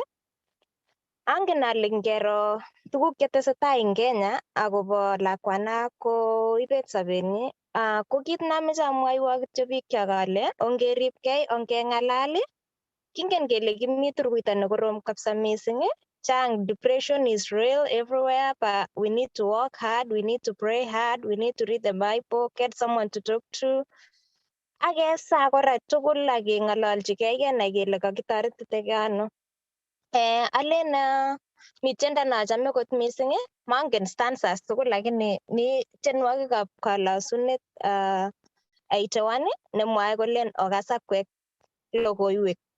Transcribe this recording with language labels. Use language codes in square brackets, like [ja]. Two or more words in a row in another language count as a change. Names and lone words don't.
[kln] Angen ale ngero tuguk chetesetai eng Kenya akobo lakwana koibet sobenyi, ko kit nameche amwoiwo kityo biikchok ale ongeribgei, ongeng'alal, kingen kele kimi turuito nekorom kabisa mising. Chang, [en] depression is real everywhere, but we need to work hard, we need to pray hard, we need to read the Bible, get someone to talk to. [kln] Akesa kora tugul akeng'ololchigei kenai kele kakitoretitege ano. Alen mi tiendo nachame kot mising, mangen stanzas tugul lakini mi tienwogikab kalosunet 81 nemwoe kolen okasa kwek logoiwek.